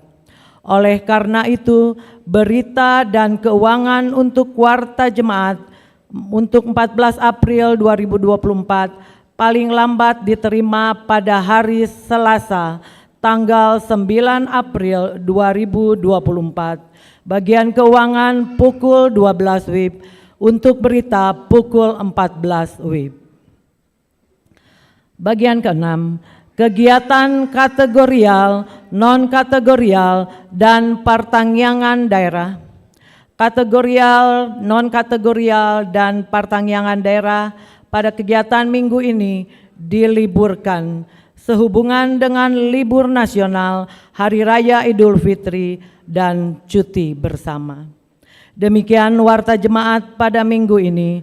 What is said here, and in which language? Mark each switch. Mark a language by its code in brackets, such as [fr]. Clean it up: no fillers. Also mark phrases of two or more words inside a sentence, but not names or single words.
[id] Oleh karena itu, berita dan keuangan untuk warta jemaat untuk 14 April 2024 paling lambat diterima pada hari Selasa tanggal 9 April 2024. Bagian keuangan pukul 12 WIB, untuk berita pukul 14 WIB. Bagian keenam, kegiatan kategorial, non-kategorial, dan pertanggungan daerah. Kategorial, non-kategorial, dan pertanggungan daerah pada kegiatan minggu ini diliburkan sehubungan dengan libur nasional, Hari Raya Idul Fitri, dan cuti bersama. Demikian warta jemaat pada minggu ini.